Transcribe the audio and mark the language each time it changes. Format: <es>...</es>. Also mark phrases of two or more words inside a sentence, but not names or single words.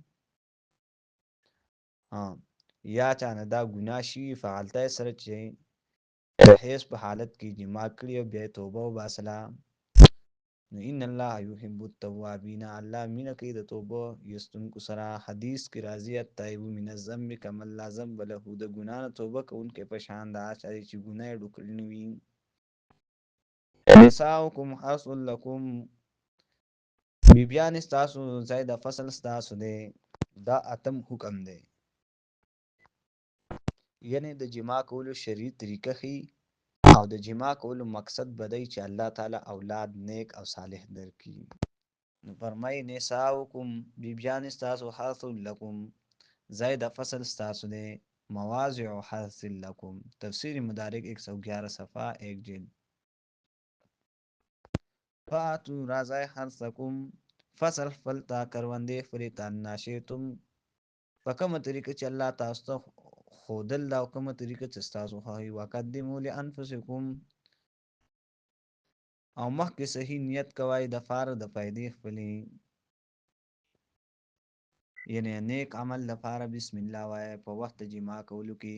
<ps>یا چا نه دا ګناه شوي په حالت سره چې د حیض په حالت کې جما کړي او بیا توبه وباسله، نو</ps> <ar>ان الله یحب التوابین،</ar> <ps>الله مینه کوي د توبه ایستونکو سره. حدیث کې راځي</ps> <ar>التائب من الذنب کمن لا ذنب له،</ar> <ps>د ګناه نه توبه کوونکی په شان د هغه چا دی چې ګناه یې ډوکړې نه وي.</ps> <ar>نساؤکم حرث لکم،</ar> <ps>بیبیانې ستاسو ځای د فصل ستاسو دی. دا اتم حکم دی، یعنې د جما کولو شرعي طریقه ښيي او د جما کولو مقصد به دی چې الله تعالی اولاد نیک او صالح درکړي. نو فرمایي نساؤکم، بیبیانې ستاسو</ps> <ar>حرث لکم،</ar> <ps>ځای د فصل ستاسو دی.</ps> <ar>مواضع حرث لکم،</ar> <ps>تفسیر مدارک 111 صفحه 1 جلد.</ps> <ar>فاتو رازای حرثکم،</ar> <ps>فصل خپل ته کروندې خپلې ته ناشئتم، په کومه طریقه چې الله تاسو ته ښودل او کومه طریقه چې ستاسو خوښوي.</ps> <ar>وقدموا لانفسکم،</ar> <ps>او مخکې صحیح نیت کوئ د پاره د فایدې خپلې، یعنې نیک عمل لپاره</ps> <ar>بسم الله</ar> <ps>وایه په وخت د جما کولو کې.</ps>